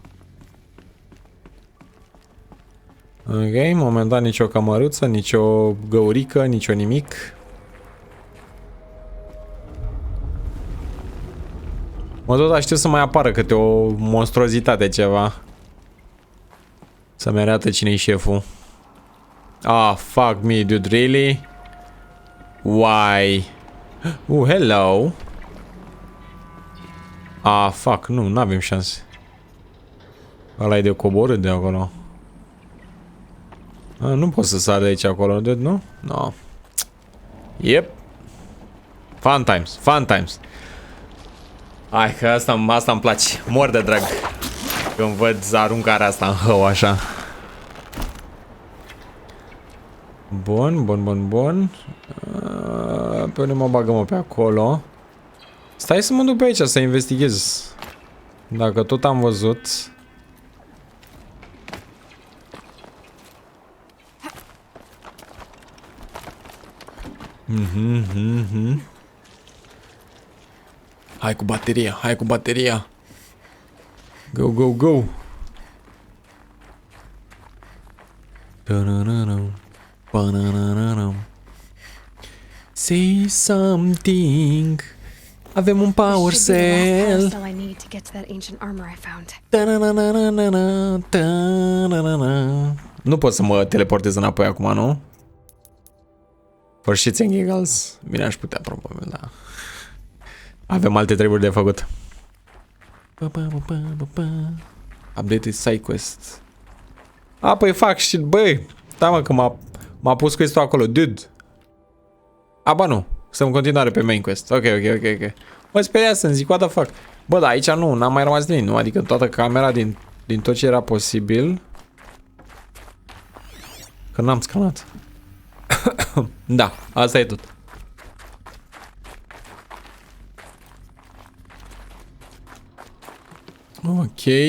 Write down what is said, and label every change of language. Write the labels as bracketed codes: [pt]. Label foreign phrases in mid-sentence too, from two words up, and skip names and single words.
[ro] Ok, momentan nicio cămăruță, nicio găurică, nicio nimic. Mă tot aștept să mai apară câte o monstruozitate, ceva. Să-mi arată cine-i șeful. [en] Fuck me, dude, really? Why? Hello. Fuck, [ro] n-avem șanse. Ăla e de coborât de acolo. Nu pot să sar de aici acolo, dude, nu? [en] No. Yep. Fun times. [ro] Hai că asta îmi place. Mor de drag când văd aruncarea asta în hău așa. Bun. Pe unde mă bagă, pe acolo. Stai să mă duc pe aici să investighez. Dacă tot am văzut. Hai cu bateria. [en] Go. Say something. [ro] Avem un [en] power cell. I need to get to that ancient armor I found. [ro] Nu pot să mă teleportez înapoi acum, nu? [en] For shits and giggles. [ro] Bine, aș putea, probabil, da. Avem alte treburi de făcut. [en] Updated side quest. [ro] Păi fac shit, băi. Da, mă, că m-a pus quest-ul acolo, dude. Ba nu. Sunt în continuare pe [en] main quest. [ro] Ok. Mă speria să-mi zic, [en] what the fuck. [ro] Bă, da, aici n-am mai rămas nimic, nu? Adică toată camera din tot ce era posibil. Că n-am scanat. Da, asta e tot. Ok.